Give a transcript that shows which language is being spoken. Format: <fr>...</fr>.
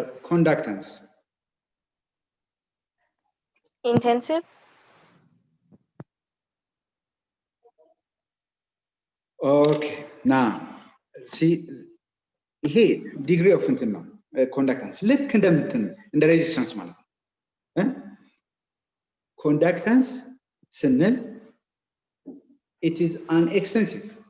<en>Conductance. Intensive. Okay. Now, see, here degree of conductance.</en> <am>ልክ እንደ resistance ማለት ነው.</am> <en>Conductance</en> <am>ስንል</am> <en>it is an extensive.</en>